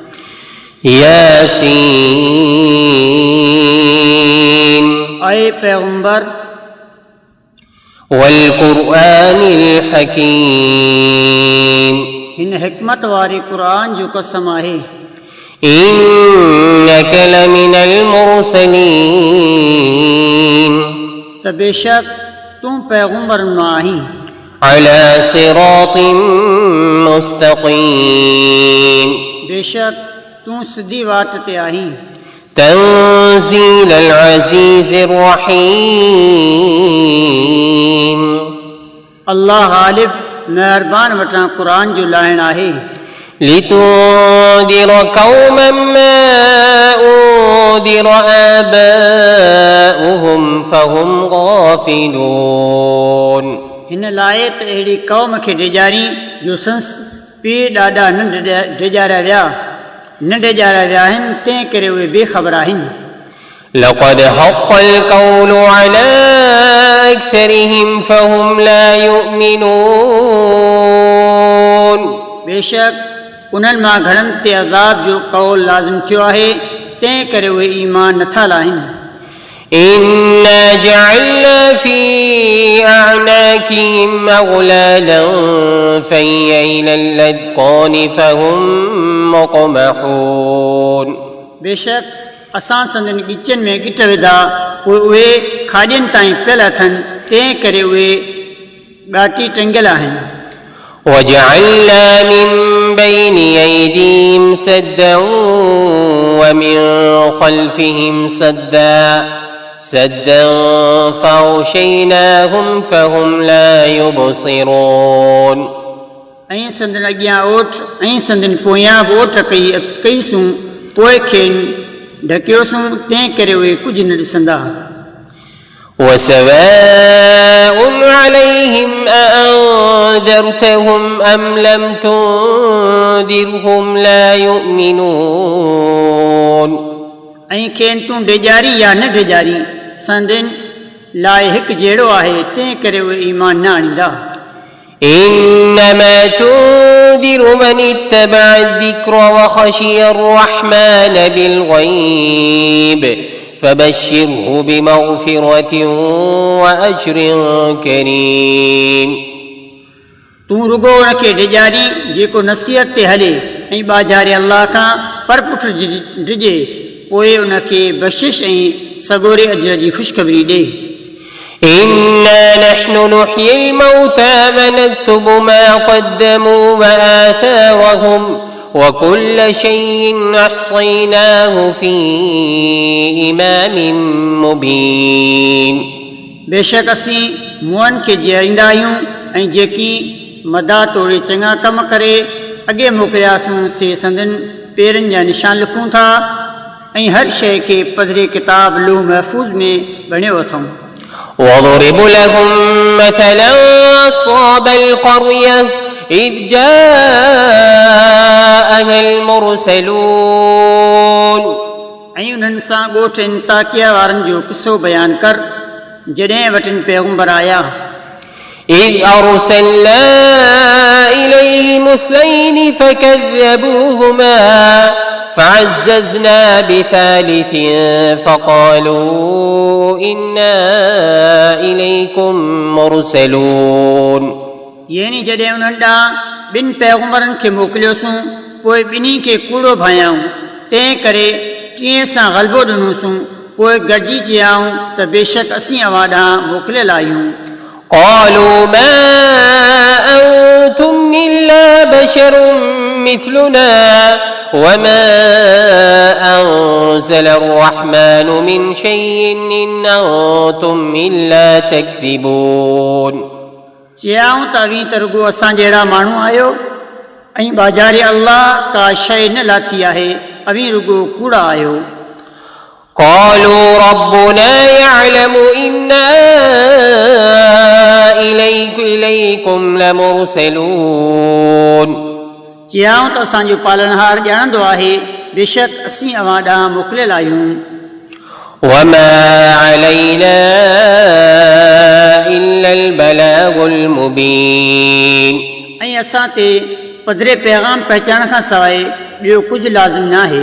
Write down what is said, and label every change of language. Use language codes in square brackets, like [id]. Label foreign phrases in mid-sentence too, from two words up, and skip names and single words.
[sd] यासीन आए पैगंबर [ar] वल्कुरआन الحكيم [sd] हिन हिकमत वारे क़ुरान जो कसम आहे. [ar] إنك لمن المرسلين [sd] त बेशक तूं पैगंबरनि मां आहीं. [ar] على صراط مستقيم [sd] बेशक तूं सिधी वाट ते आहीं. [ar] تنزيل العزيز الرحيم [sd] अल्लाह गालिब मेहरबान वटां क़ुरान जो लाइण आहे. [ar] لتنذر قوما ما أنذر آباؤهم فهم غافلون. [sd] हिन लाइ त अहिड़ी क़ौम खे डिॼारी जो संस पीउ ॾाढा न डिॼारिया विया आहिनि, तंहिं करे उहे बेख़बर आहिनि. [ar] لقد حق القول على أكثرهم فهم لا يؤمنون. [sd] बेशक उन्हनि मां घणनि ते अज़ाब जो क़ौल लाज़िम थियो आहे, तंहिं करे उहे ईमान नथा लाहिनि. [ar] إنا جعلنا في أعناقهم أغلالا فهي إلى الأذقان فهم مقمحون. [sd] बेशक असां संदनि ॻिचनि में ॻिठ विधा, पोइ उहे खाॼनि ताईं पियल अथनि, तंहिं करे उहे ॻाटी टंगियल आहिनि. [ar] وجعلنا من بين أيديهم سدا ومن خلفهم سدا فأغشيناهم فهم لا يبصرون. [sd] ऐं संदनि अॻियां ओठ ऐं संदनि पोयां बि ओठ कईसूं, पोइ खे ढकियोसूं, तंहिं करे उहे कुझु न ॾिसंदा. [ar] وسواء عليهم أأنذرتهم أم لم تنذرهم لا يؤمنون. [sd] ऐं खेनि तूं डिॼारी या न डिॼारी, संदनि लाइ हिकु जहिड़ो आहे, तंहिं करे उहे ईमान न आणींदा. [ar] إنما تنذر من اتبع الذكر وخشي الرحمن بالغيب فبشره بمغفرة وأجر كريم. [sd] तूं रुगो उनखे डिॼारी जेको नसीहत ते हले ऐं ॿाझारे अल्लाह खां पर पुठ डिॼे, पोइ उनखे बख़्शिश ऐं सगोरे अजर जी ख़ुशख़बरी ॾे. [ar] إنا نحن نحيي الموتى ونكتب ما قدموا وآثارهم وكل شيء أحصيناه في إمام مبين. [sd] बेशक असीं मुअनि खे जीअरींदा आहियूं ऐं जेकी मदा तोड़े चङा कम करे अॻे मोकिलियासीं, से संदनि पेरनि जा निशान लिखूं था ऐं हर शइ खे पधरे किताब लूह महफ़ूज़ में बणियो अथऊं. [ar] وضرب لهم مثلا أصحاب القرية إذ جاءها المرسلون. [sd] ऐं उन्हनि सां ॻोठनि ताकिया वारनि जो किसो बयानु कर, जॾहिं वटि पैगंबर आया. [ar] إذ أرسلنا إليهم اثنين فكذبوهما فعززنا بثالث فقالوا إنا إليكم مرسلون. [sd] यानी जॾहिं उन्हनि ॾांहुं ॿिनि पैगंबरनि खे मोकिलियोसूं, पोइ ॿिन्ही खे कूड़ो भायाऊं, तंहिं करे टीं सां ग़लबो ॾिनोसूं, पोइ गॾिजी चयाऊं त बेशक असीं अव्हां ॾांहुं मोकिलियल आहियूं. [ar] قالوا ما أنتم إلا بشر مثلنا وما أنزل الرحمن من شيء إن أنتم إلا تكذبون. [sd] चयाऊं त अवी त रुगो असां जहिड़ा माण्हू आहियो ऐं बाजारे अल्लाह का शइ न लाथी आहे, अवी रुगो कूड़ा आहियो. [ar] قالوا ربنا يعلم إنا إليكم لمرسلون. [sd] चयाऊं त असांजो पालनहार ॼाणंदो आहे, बेशक असीं अव्हां ॾांहुं मोकिलियल आहियूं. [ar] وما علينا إلا البلاغ المبين [sd] ऐं असां ते पधरे पैगाम पहुचाइण खां सवाइ ॿियो कुझु लाज़िम न आहे